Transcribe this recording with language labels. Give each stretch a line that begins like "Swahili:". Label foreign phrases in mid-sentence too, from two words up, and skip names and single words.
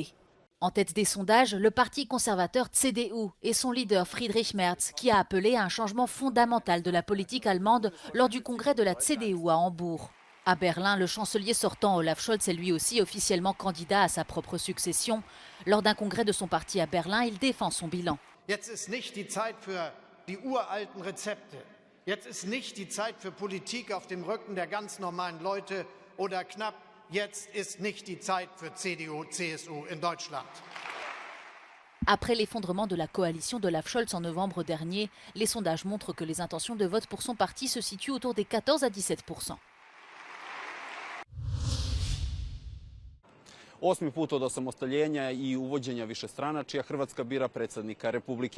French: En tête des sondages, le parti conservateur CDU et son leader Friedrich Merz, qui a appelé à un changement fondamental de la politique allemande lors du congrès de la CDU à Hambourg. À Berlin, le chancelier sortant Olaf Scholz est lui aussi officiellement candidat à sa propre succession. Lors d'un congrès de son parti à Berlin, il défend son bilan.
German: Jetzt ist nicht die Zeit für die uralten Rezepte. Jetzt ist nicht die Zeit für Politik auf dem Rücken der ganz normalen Leute oder knapp. Jetzt ist nicht die Zeit für CDU, CSU in Deutschland.
French: Après l'effondrement de la coalition d'Olaf Scholz en novembre dernier, les sondages montrent que les intentions de vote pour son parti se situent autour des 14 à 17%.
Croatian: 8. put od osamostaljenja i uvođenja višestranačja Hrvatska bira predsjednika Republike.